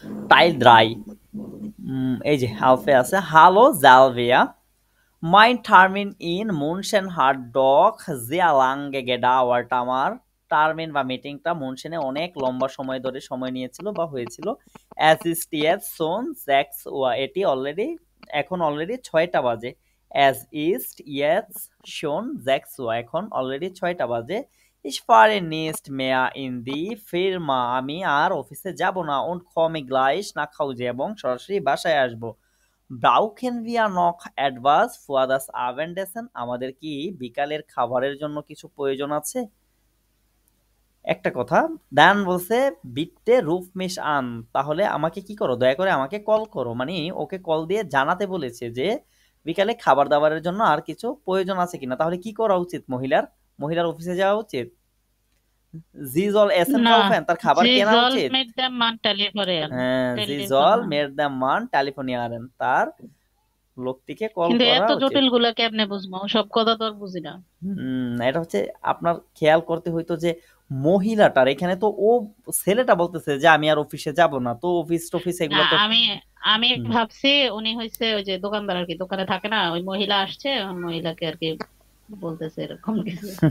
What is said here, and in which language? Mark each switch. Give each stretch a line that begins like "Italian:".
Bangla: Tile dry, এই যে হালফে আছে hello জালভিয়া,
German: mein Termin in München hat doch sehr lange gedauert,
Bangla: আমার টার্মিন বা মিটিংটা মুনশেনে অনেক লম্বা সময় ধরে সময় নিয়েছিল বা হয়েছিল।
German: as ist jetzt schon 6 Uhr,
Bangla: এটি এখন অলরেডি 6টা বাজে।
German: as ist jetzt schon 6 Uhr,
Bangla: এখন অলরেডি 6টা বাজে।
German: ich fahre nicht mehr in die Firma,
Bangla: আমি আর অফিসে যাব না।
German: und komme gleich nach Hause,
Bangla: এবং সরাসরি বাসায় আসব।
German: brauchen wir noch etwas für das Abendessen,
Bangla: আমাদের কি বিকালের খাবারের জন্য কিছু প্রয়োজন আছে? একটা কথা দান বলছে বিটে রুফ মিশ আন, তাহলে আমাকে কি করো, দয়া করে আমাকে কল করো। মানে ওকে কল দিয়ে জানাতে বলেছে যে বিকালে খাবার দাবারের জন্য আর কিছু প্রয়োজন আছে কিনা। তাহলে কি করা উচিত মহিলার অফিসে যাওয়া উচিত?
German: sie soll essen kaufen,
Bangla: তার খাবার কেনা উচিত।
German: mit dem Mann telefonieren, হ্যাঁ, sie soll mit dem Mann telefonieren,
Bangla: তার লোকটিকে কল কিন্তু করা এত উচিত। জটিল গুলা কেমনে বুঝবো? সব কথা তো আর বুঝি না। এটা হচ্ছে আপনার খেয়াল করতে হইতো যে মহিলাটার এখানে তো ও ছেলেটা বলতেছে যে আমি আর অফিসে যাব না, তো অফিস এগুলো তো আমি ভাবছি উনি হইছে ওই যে দোকানদার আর কি, দোকানে থাকে না, ওই মহিলা আসছে, মহিলাকে আর কি বলতেছে এরকম কিছু।